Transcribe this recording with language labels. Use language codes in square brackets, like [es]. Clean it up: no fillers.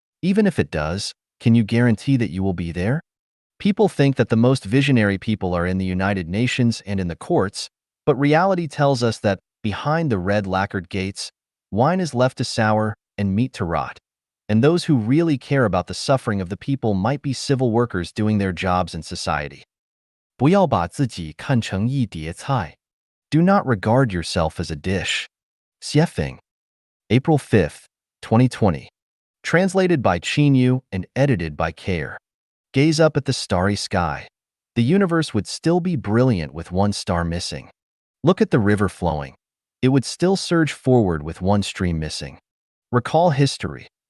[en] Even if it does, can you guarantee that you will be there? People think that the most visionary people are in the United Nations and in the courts, but reality tells us that behind the red lacquered gates, wine is left to sour and meat to rot. And those who really care about the suffering of the people might be civil workers doing their jobs in society. [zh] 不要把自己看成一碟菜。 [en] Do not regard yourself as a dish. Xiefeng. April 5th, 2020. Translated by Chinyu and edited by Care. Gaze up at the starry sky. The universe would still be brilliant with one star missing. Look at the river flowing. It would still surge forward with one stream missing. Recall history.